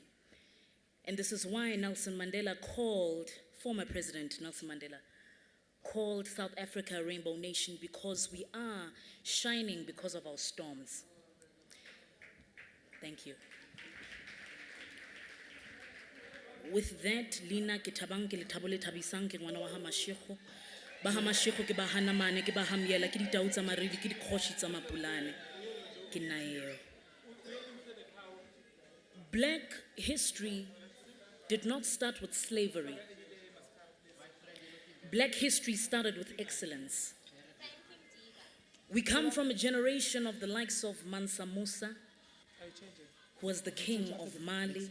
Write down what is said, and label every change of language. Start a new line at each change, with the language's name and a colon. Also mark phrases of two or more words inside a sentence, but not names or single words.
English: And this is why Nelson Mandela former President Nelson Mandela, called South Africa a rainbow nation, because we are shining because of our storms. Thank you. With that,
Southern Sotho: Lina ke Thabang ke lethabo le thabisang ke ngwana wa ha mashigo. Ba ha mashigo ke ba hanamane ke ba hamiela ke ditau tsa maredi ke dikgoshi tsa mapulane. Ke nna eo.
English: Black history did not start with slavery. Black history started with excellence. We come from a generation of the likes of Mansa Musa, who was the king of Mali.